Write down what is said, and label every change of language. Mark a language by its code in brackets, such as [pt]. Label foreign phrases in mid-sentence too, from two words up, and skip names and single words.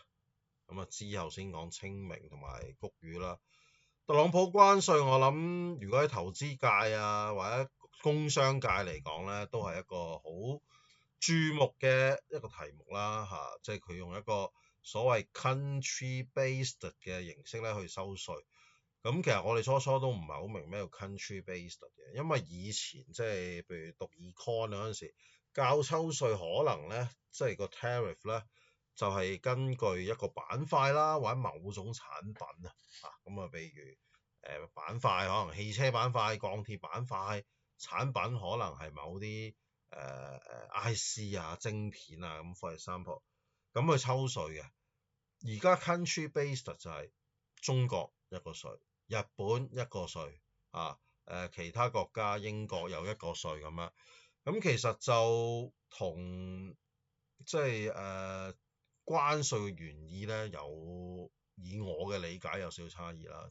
[yue] 咁啊之後先講清明同埋谷雨啦。特朗普關稅，我諗如果喺投資界啊或者工商界嚟講咧，都係一個好注目嘅一個題目啦嚇。即係佢用一個所謂 [en] country-based [yue] 嘅形式咧去收稅。咁其實我哋初都唔係好明咩叫 [en] country based [yue] 嘅，因為以前即係譬如讀 econ 嗰陣時，教抽稅可能咧，即係個 tariff 咧，就係根據一個板塊啦，或者某種產品啊，咁啊，譬如板塊可能汽車板塊、鋼鐵板塊，產品可能係某啲IC 啊、晶片啊咁 [en] for example， [yue] 咁去抽稅嘅。而家 [en] country based [yue] 就係中國一個稅。日本一個稅其他國家英國有一個稅咁樣，咁其實就同即係關稅嘅原意咧，以我嘅理解有少少差異啦。